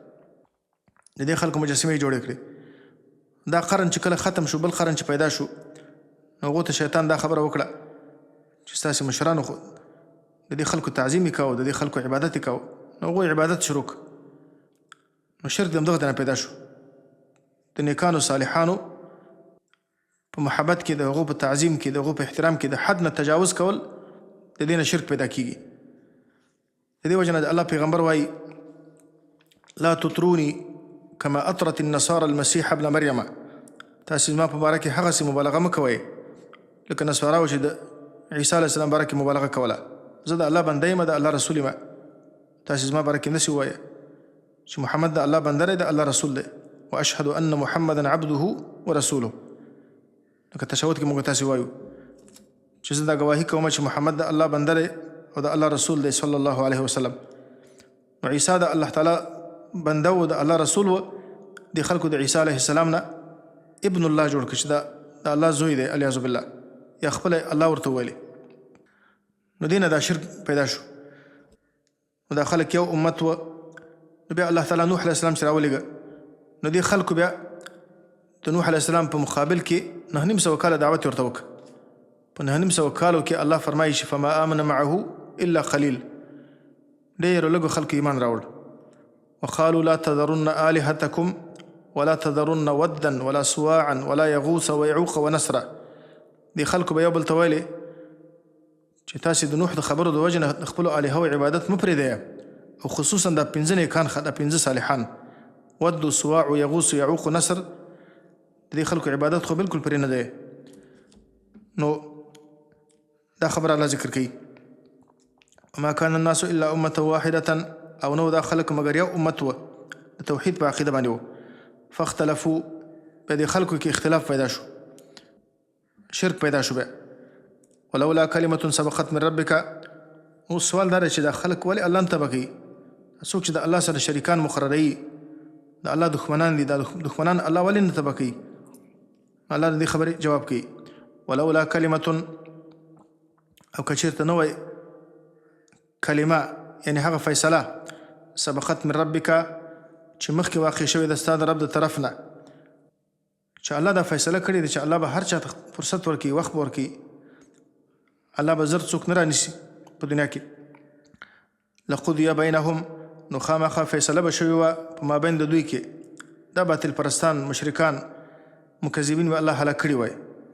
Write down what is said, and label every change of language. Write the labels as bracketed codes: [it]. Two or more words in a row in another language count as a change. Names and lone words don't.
[ps] د دې خلکو مجسمې جوړې کړې دا قرن چې کله ختم شو بل قرن چې پیدا شو نو هغو ته شیطان دا خبره وکړه چې ستاسې مشرانو خو د دې خلکو تعظیم یې کوو د دې خلکو عبادت یې کوو نو هغوی عبادت شروع کړ نو شرک د همدغه نه پیدا شو د نیکانو صالحانو په محبت کې د هغو په تعظیم کې د هغو په احترام کې د حد نه تجاوز کول د دې نه شرک پیدا کیږي د دې وجه نه د الله پیغمبر وایي [ar] لا تطروني كما اطرت النصارى المسيح ابن مريم [ps] تاسې زما په باره کې هغسې مبالغه مه کوئ لکه نصاراو چې د عیسی [ar] علیه السلام [ps] باره کې مبالغه کوله زه د الله بنده یم د الله رسول یم تاسې زما باره کې نسې ووایه چې محمد د الله بنده دی د الله رسول دی [ar] واشهد ان محمدا عبده ورسوله [ps] لکه تشهد کې موږ تاسې وایو چې زه دا ګواهي کوم چې محمد د الله بنده دی او د الله رسول دی [ar] صلی الله علیه وسلم [ps] نو عیسی د الله تعالی بنده و د الله رسول و د خلکو د عیسی [ar] علیه السلام [ps] نه [ar] ابن الله [ps] جوړ کړ چې دا د الله زوی دی [ar] علیاذ بالله [ps] یا خپل الله ورته ویلي نو دې نه دا شرک پیدا شو نو دا خلک یو امت و نو بیا الله تعالی نوح [ar] علیه السلام [ps] چې راولېږه نو دې خلکو بیا د نوح [ar] علیه السلام [ps] په مقابل کې 900 کاله دعوت ورته وکړه په 900 کالو کې الله فرمایي چې [ar] فما آمن معه الا قلیل [ps] ډېرو لږو خلکو ایمان راوړ [ar] وقالوا لا تذرن آلهتكم ولا تذرن ودا ولا سواعا ولا يغوث ويعوق ونسرا [ps] دې خلکو به یو بل ته ویلې چې تاسې د نوح د خبرو د وجې نه د خپلو الهو عبادت مه پرېږدئ او خصوصا دا 5 نیکان دا 5 صالحان ود سواع یغوث یعوق نسر د دې خلکو عبادت خو بالکل پرې نه دی نو دا خبره الله ذکر کوي [ar] وما كان الناس الا امه واحده [ps] او نو دا خلک مگر یو امت و د توحید په عقیده باندې و فاختلفوا په دې خلکو کې اختلاف پیدا شو شرک پیدا شو به [ar] ولولا کلمه سبقت من ربك [ps] او سوال دا چې دا خلک ولې الله ته بکی څوک چې د الله سره شریکان مقرروي د الله دښمنان دي دا دښمنان الله ولې نه تبکی الله دې خبرې جواب کوي [ar] ولولا کلمه [ps] او کچیرته نو کلمه یعنی هغه فیصله [ar] سبقت من ربک [ps] چې مخکې واقع شوی د ستا د رب د طرف نه چې الله دا فیصله کړې ده چې الله به هر چا ته فرصت ورکړي وخت به ورکړي الله به زر څوک نه رانیسي په دنیا کې [ar] لقضی بینهم [ps] نو خامخا فیصله به شوې وه په مابین د دوی کې دا باطل پرستان مشرکان مکذبین به الله هلاک کړي وای